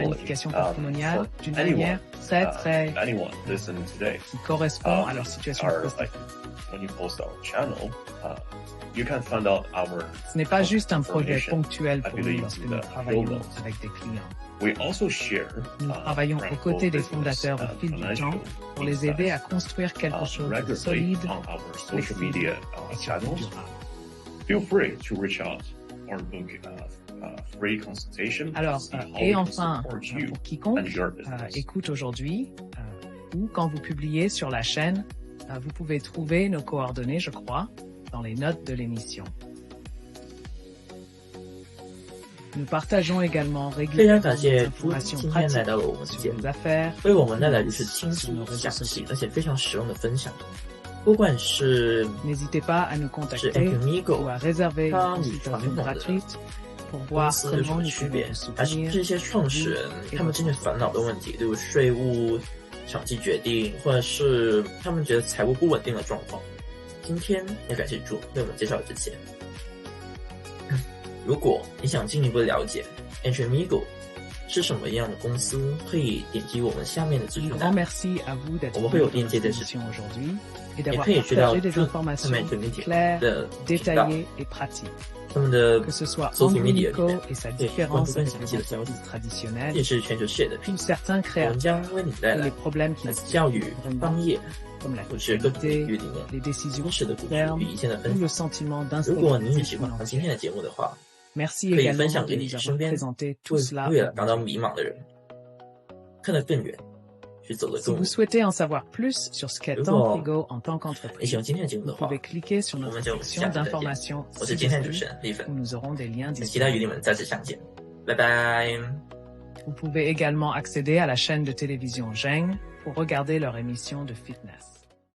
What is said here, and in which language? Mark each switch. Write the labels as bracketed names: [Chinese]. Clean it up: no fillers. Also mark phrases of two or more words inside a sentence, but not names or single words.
[French] planification patrimoniale [English] for [French] d'une [English] anyone, [French] manière très [English] anyone listening today, [French] qui correspond à leur situation [English] our, [French] spécifique. [English] when you post our channel, you can find out our [French] Ce n'est pas juste un projet [English] information. [French] ponctuel [English] I [French] pour nous [English] believe [French] lorsque [English] in [French] nous [English] the [French] travaillons [English] show notes. [French] avec des clients. [English] We also share [French] Nous travaillons aux côtés des fondateurs au fil du temps pour les aider à construire quelque chose de [English] regularly [French] solide, [English] on our social [French] flexible [English] media [French] et surtout [English] channels. [French] durable. [English] Feel free to reach out or book free consultation. [French] Alors, [English] to see how [French] et [English] we can [French] enfin, [English] support you [French] pour quiconque [English] and your business. [French] écoute aujourd'hui ou quand vous publiez sur la chaîne, vous pouvez trouver nos coordonnées, je crois, dans les notes de l'émission. Nous partageons également [Chinese] 非常 [French] régulièrement [Chinese] 感 [French] des [Chinese] 谢朱 [French] informations [Chinese] 今天来 [French] pratiques [Chinese] 到了我们的 [French] sur [Chinese] 节目 [French] nos，affaires, [Chinese] 为我们带来如此 [French] finances, [Chinese] 轻 [French] sur [Chinese] 松 [French] nos réseaux [Chinese] 详细 [French] sociaux. [Chinese] 而且非常实用的分享。不管是 [French] N'hésitez pas à nous [Chinese] 是 [French] contacter [Chinese] Anthonigo [French] ou à réserver une [Chinese] 它与 [French] consultation [Chinese] 传统的 [French] gratuite pour [Chinese] 公 [French] voir [Chinese] 司有什 [French] comment [Chinese] 么 [French] nous [Chinese] 区 [French] pouvons [Chinese] 别 [French] vous， [Chinese] 还是 [French] soutenir. [Chinese] 这些创始人他们真正烦恼的问题，例如税务、场地决定，或者是他们觉得财务不稳定的状况。今天也感谢朱为我们介绍这些。如果你想进一步了解 Anthonigo 是什么样的公司，可以点击我们下面的资 [French] Un [Chinese] 讯 [French] grand [Chinese] 栏， [French] merci à vous d'être [Chinese] 我们会有 [French] venu [Chinese] 链 [French] dans [Chinese] 接 [French] cette [Chinese] 在这里， [French] émission aujourd'hui et [Chinese] 也 [French] d'avoir [Chinese] 可以知道 [French] partagé des [Chinese] 朱他 [French] informations [Chinese] 们 Anthonigo [French] claires, [Chinese] 的频道， [French] détaillées et pratiques. [Chinese] 他们的 [French] Que ce soit [English] social media [Chinese] 里 [French] Anthonico [Chinese] 面 [French] et sa [Chinese] 可以关注 [French] différence [Chinese] 更 [French] avec [Chinese] 详 [French] les [Chinese] 细的消息 [French] entreprises。 [Chinese] 这 [French] traditionnelles, [Chinese] 也是全球视野的频 [French] ou [Chinese] 道， [French] certains [Chinese] 我们 [French] créatifs [Chinese] 将为你带 [French] et [Chinese] 来 [French] les problèmes qui [Chinese] 来 [French] les [Chinese] 自教育、 [French] vraiment, [Chinese] 商业 [French] comme la [Chinese] 或是各种领 [French] fiscalité, [Chinese] 域里面 [French] les décisions [Chinese] 真实的 [French] court [Chinese] 故事 [French] terme [Chinese] 与一线的 [French] ou [Chinese] 分 [French] le [Chinese] 享。 [French] sentiment [Chinese] 如果你也 [French] d'instabilité [Chinese] 喜欢今 [French] financière. [Chinese] 天的节目的话， [French] Merci [Chinese] 可以 [French] également [Chinese] 分享 [French] de [Chinese] 给你 [French] nous [Chinese] 身 [French] avoir [Chinese] 边 [French] présenté tout [Chinese] 为 [French] cela. [Chinese] 未来感到迷茫的人，看得更远，去走得 [French] Si [Chinese] 更 [French] vous [Chinese] 远。 [French] souhaitez en savoir plus sur ce qu'est [Chinese] 如果 [French] Anthonigo en tant [Chinese] 你喜 [French] qu'entreprise, [Chinese] 欢今天的节目 [French] vous [Chinese] 的话， [French] pouvez cliquer sur [Chinese] 我 [French] notre [Chinese] 们就 [French] section [Chinese] 下次再见。 [French] d'informations [Chinese] 我是今天的主 [French] ci-dessous [Chinese] 持人丽粉， [French] où nous aurons des liens [Chinese] 很期待与你 [French] disponibles. [Chinese] 们再次相见，拜拜。 [French] Vous pouvez également accéder à la chaîne de télévision Zheng pour regarder leur émission de fitness.